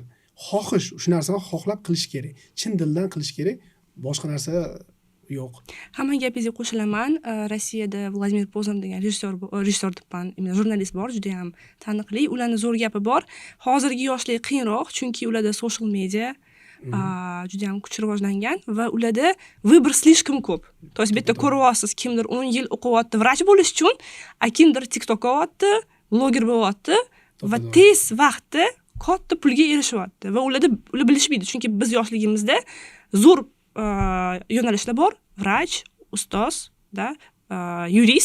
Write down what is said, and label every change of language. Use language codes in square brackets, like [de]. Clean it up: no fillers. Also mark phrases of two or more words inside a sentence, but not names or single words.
[uz] Xohish, shu narsani xohlab qilish kerak, chin dildan qilish kerak, boshqa narsa yo'q. Hamma gapingizga qo'shilaman. Rossiyada Vladimir Poznan degan rejissor debman, jurnalist bor, juda ham taniqli. Ularning zo'r gapi bor. Hozirgi yoshlar qiyinroq, chunki ularda social media juda ham kuchli rivojlangan va ularda [ru] vыбор слишком [uz] ko'p. [ru] То есть [uz] bitta ko'ryapsiz, kimdir 10 yil o'qiyapti vrach bo'lish uchun, kimdir TikTok qilyapti, bloger bo'lyapti va tez vaqtda katta pulga erishyapti va ular bilishmaydi, chunki biz yoshligimizda zo'r yo'nalishlar bor: vrach, ustoz, yurist.